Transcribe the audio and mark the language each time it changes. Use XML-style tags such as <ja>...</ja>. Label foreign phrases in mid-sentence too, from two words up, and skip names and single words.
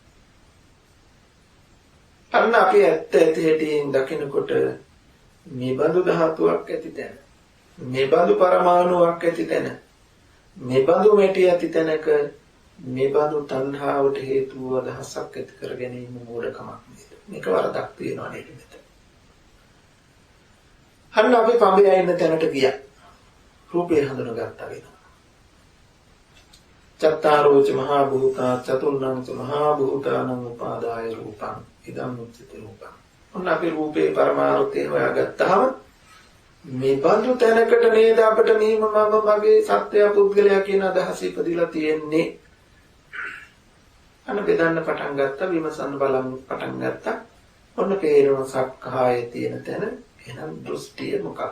<si>අන්න අපි ඇත්ත ඇති හැටියෙන් දකිනකොට මේ බඳු ධාතුවක් ඇති තැන, මේ බඳු පරමාණුවක් ඇති තැන, මේ බඳු මැටි ඇති තැනක මේ බඳු තණ්හාවට හේතුව අදහසක් ඇති කර ගැනීම මෝඩකමක් නේද? මේක වරදක් තියෙනවා නේද මෙතන? අන්න අපි පඹේ ඉන්න තැනට ගියා. රූපේ හඳුනගත්තා වෙනවා.</si> <pi>චත්තාරෝච මහා භූතා චතුර්ණං ච මහා භූතානං උපාදාය රූපං ඉදං උච්චති රූපං.</pi> <si>ඔන්න අපි රූපේ පරමාර්ථය හොයාගත්තාම මේ බඳු තැනකට නේද අපිට මෙහිම මම මගේ සත්‍යය පුද්ගලයා කියන අදහස ඉපදිලා තියෙන්නේ. අන්න බෙදන්න පටන් ගත්තා, විමසන්න බලන්න පටන් ගත්තා. ඔන්න පේනවා සක්කායේ තියෙන තැන. එහෙනම් දෘෂ්ටිය මොකක්ද?</si>